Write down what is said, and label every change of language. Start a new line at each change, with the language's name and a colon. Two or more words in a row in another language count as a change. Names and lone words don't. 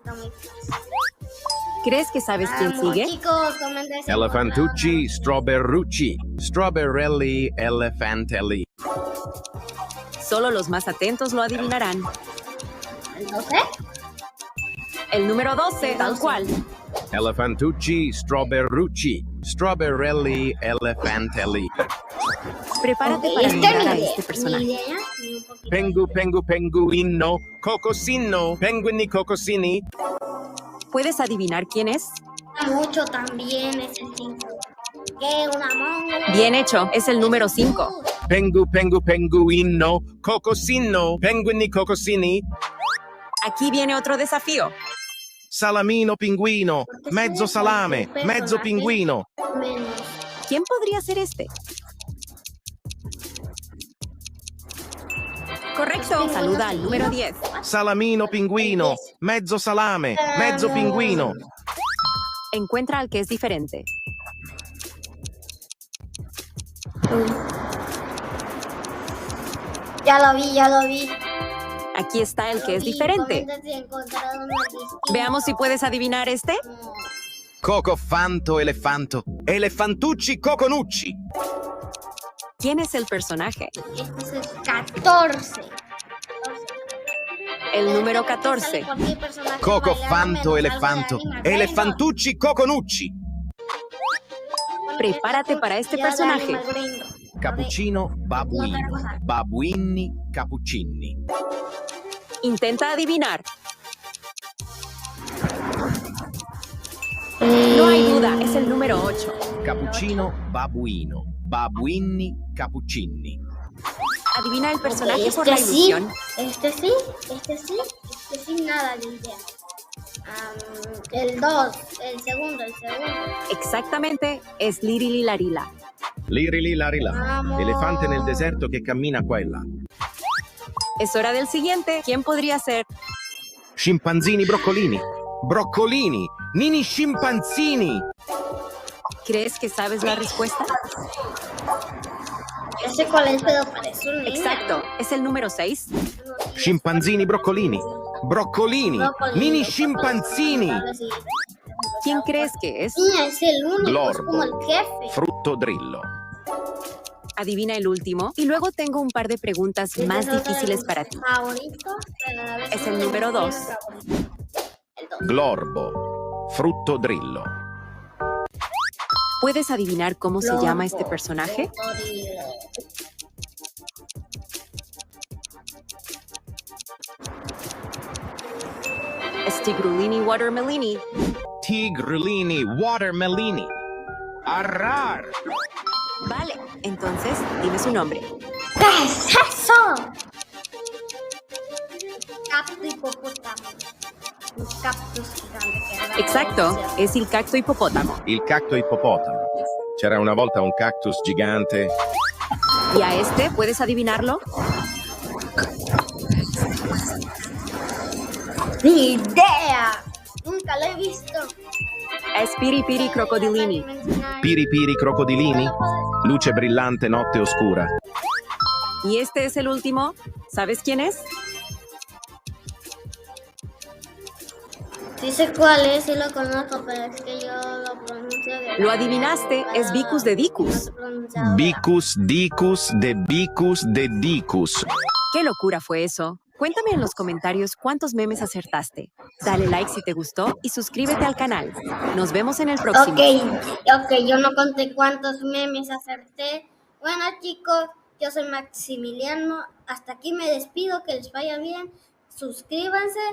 Spanish: ¿Crees que sabes quién sigue? Chicos, comenten. Elefantucci, strawberrucci. Strawberrelli, elefantelli. Solo los más atentos lo adivinarán. ¿El 12? El número 12, tal cual. Elefantucci, strawberrucci. Strawberrelli, elefantelli. Prepárate para mirar a este personaje. Penguino, cocosino, penguini, cocosini. ¿Puedes adivinar quién es? Mucho también ese 5. Que una monga. Bien hecho, es el número 5. Penguino, cocosino, penguini, cocosini. Aquí viene otro desafío. Salamino, pinguino,
Italian: mezzo salame, mezzo pinguino.
Spanish: Menos. ¿Quién podría ser este? Correcto, saluda al número 10. Salamino, pinguino,
Italian: mezzo salame, mezzo pinguino.
Spanish: Encuentra al que es diferente. Ya lo vi. Aquí está el que es diferente. Comenten si encontraron el distinto. Veamos si puedes adivinar este. Coco fanto, elefanto, elefantucci, coconucci. ¿Quién es el personaje? Este es el 14. El número 14. Coco fanto, elefanto, elefantucci, coconucci. Prepárate para este personaje. Cappuccino, babuino, babuini, cappuccini. Intenta adivinar. No hay duda, es el número 8. Cappuccino, babuino, babuini, cappuccini. Adivina el personaje por la ilusión. Este sí, nada de idea. El 2, el segundo. Exactamente, es Lirili Larila. Lirili larila, Vamos.
Italian: elefante nel deserto che cammina qua e là.
Spanish: Es hora del siguiente. ¿Quién podría ser? Scimpanzini, broccolini, broccolini, nini scimpanzini. ¿Crees que sabes la respuesta? Ya sé cuál es, pero parece un niño. Exacto, es el número 6. Scimpanzini, broccolini, broccolini, mini scimpanzini. ¿Quién crees que es? Sí, es el único, es como el Glorbo, jefe. frutto drillo. Adivina el último. Y luego tengo un par de preguntas más difíciles para ti. Favorito, pero a la vez Es el número 2. El 2. Glorbo, frutto drillo. ¿Puedes adivinar cómo se llama este personaje? Stigrulini Watermelini. Tigrulini, watermelini. Arrar. Vale, entonces dime su nombre. ¿Qué es eso? Cactus hipopótamo. Un cactus gigante que era Exacto, es el cacto hipopótamo.
Italian: Il cacto ippopotamo. C'era una volta un cactus gigante.
Spanish: ¿Y a este puedes adivinarlo? ¡Ni idea! Nunca lo he visto. Es Piripiri Crocodilini. Piri piri crocodilini.
Italian: Luce brillante, notte oscura.
Spanish: Y este es el último. ¿Sabes quién es? Sí sé cuál es, sí lo conozco, pero es que yo lo pronuncio de... Lo adivinaste, es Vicus de Dicus. Bicus, dicus, de bicus, de dicus. ¿Qué locura fue eso? Cuéntame en los comentarios cuántos memes acertaste. Dale like si te gustó y suscríbete al canal. Nos vemos en el próximo. Ok, yo no conté cuántos memes acerté. Bueno, chicos, yo soy Maximiliano. Hasta aquí me despido, que les vaya bien.